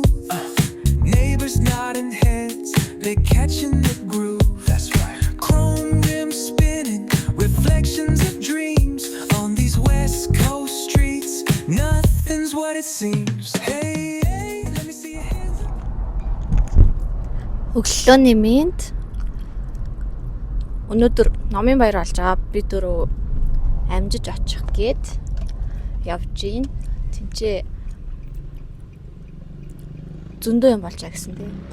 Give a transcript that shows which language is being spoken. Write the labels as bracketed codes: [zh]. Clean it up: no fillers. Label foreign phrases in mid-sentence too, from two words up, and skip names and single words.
[en] Neighbors nodding heads, they're catching the groove. That's right. Chrome rims spinning, reflections of dreams on these West Coast streets. Nothing's what it seems. Hey, hey, let me see your hands. [mn] Өглөөний мэнд. Өнөөдөр номын баяр болж байгаа. Би дөрөв амжиж очих гээд явж гин. Тинчээ зөндөө юм болж байгаа гэсэн тийм.